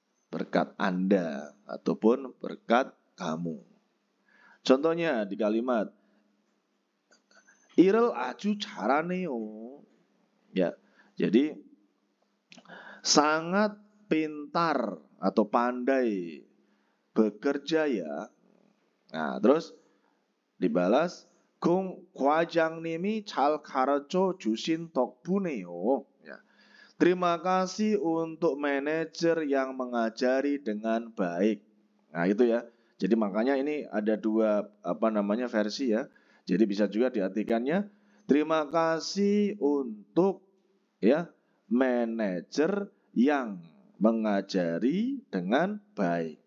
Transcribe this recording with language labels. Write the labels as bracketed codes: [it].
[id] Berkat Anda ataupun berkat kamu. Contohnya di kalimat Irel aju carane ya. Jadi sangat pintar atau pandai bekerja ya. Nah, terus dibalas [ko] Gong 과장님이 잘 가르쳐 주신 덕분에요. [id] Ya. Terima kasih untuk manajer yang mengajari dengan baik. Nah, itu ya. Jadi makanya ini ada dua versi ya. Jadi bisa juga diartikannya Terima kasih untuk ya manajer yang mengajari dengan baik.